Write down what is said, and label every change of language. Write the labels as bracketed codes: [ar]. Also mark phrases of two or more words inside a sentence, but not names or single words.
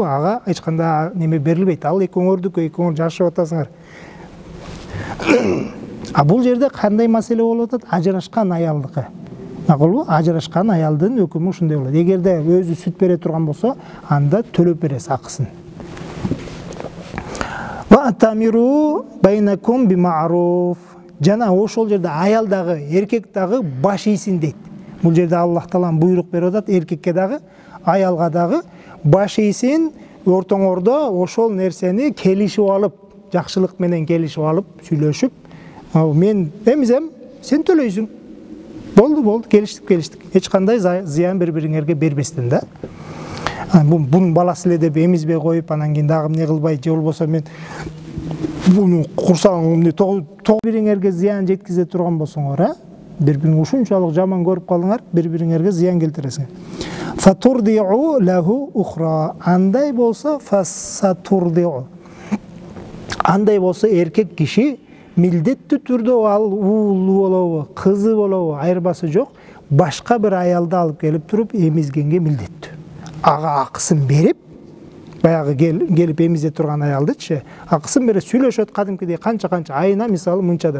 [ky] Ага эч кандай неме берилбейт. Ал экөөңөрдүкү, жашап атасыңар. А бул жерде кандай маселе болуп атат? Ажырашкан аялдыкы. Макулбу? Ажырашкан аялдын өкүмү ушундай болот. Эгерде өзү сүт бере турган болсо, анда төлөп бересиз акысын. [ar] وأتمروا بينكم بمعروف. [ky] Жана ошол жерде аял дагы, эркек дагы баш ийсин дейт. Бул жерде Аллах Таалам буйрук берип атат, эркекке дагы, аялга дагы баш ийсин, ортоңордо ошол нерсени келишип алып, жакшылык менен келишип алып, сүйлөшүп, мен эмизем, сен төлөйсүң. Болду, келиштик. Эч кандай зыян бири-бириңерге бербестен да. Бунун баласы эле деп эмизбей коюп, анан кийин дагы эмне кылбай, же болбосо мен буну курсагым бириңерге зыян жеткизе турган болсоңор, бири-бириңи ушунчалык жаман көрүп калыңар, бири-бириңерге зыян келтиресиңер. [ar] فسترضع له أخرى. [ky] Андай болсо фасатурдиу. Андай болсо эркек киши милдеттүү түрдө ал уулу болобу, кызы болобу, айырмасы жок, башка бир аялды алып келип туруп эмизгенге милдеттүү. Ага акысын берип, баягы келип эмизе турган аялдычы, акысын берип сүйлөшөт кадимкидей канча айына мисалы мынчадан.